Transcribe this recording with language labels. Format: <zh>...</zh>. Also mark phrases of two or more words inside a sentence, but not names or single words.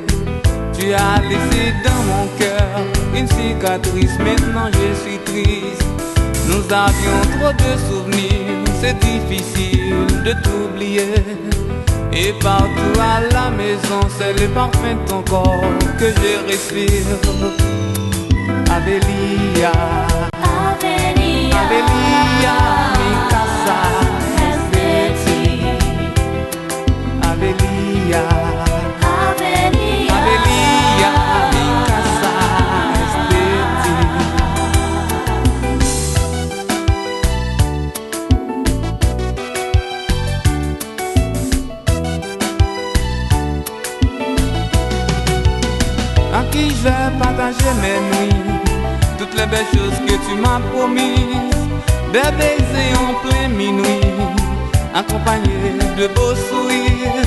<fr>Tu as laissé dans mon cœur une cicatrice, maintenant je suis triste. Nous avions trop de souvenirs, c'est difficile de t'oublier. Et partout à la maison, c'est le parfum de ton corps que je respire.</fr> <es>Avelia, Avelia, Avelia, mi casa es de ti. Avelia, Avelia, Avelia, mi casa es de ti.</es> <fr>À qui je vais partager mes nuits, toutes les belles choses que tu m'as promises, des baisers en plein minuit, accompagnés de beaux sourires.</fr>